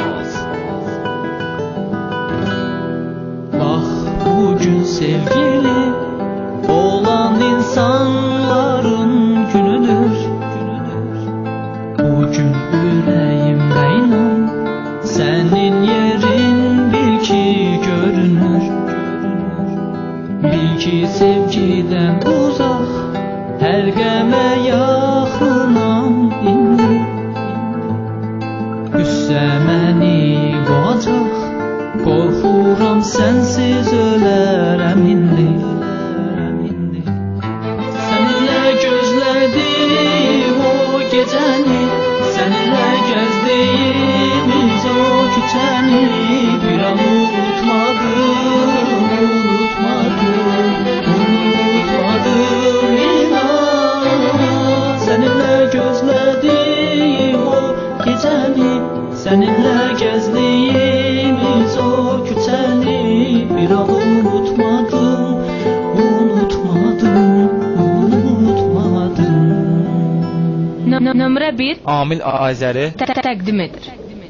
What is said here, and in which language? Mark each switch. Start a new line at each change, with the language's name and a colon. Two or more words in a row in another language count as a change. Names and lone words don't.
Turkish: Bak bugün sevgili olan insanların günüdür. Bugün yüreğimde inan, senin yerin bil ki görünür. Bil ki sevgiden uzak,
Azerbaijani: her qəmə yaxınam indi. Üstə məni boğacaq, qorxuram sensiz ölərəm indi.
Turkish: Seninle gözlediğim o gecəni, seninle gezdiğimiz o küçəni bir an unutmadım inan. Seninle gözlediğim o gecəni, seninle gezdiğimiz o küçəni bir an unutmadım.
Azerbaijani: Nömrə 1 Amil Azəri təqdim edir.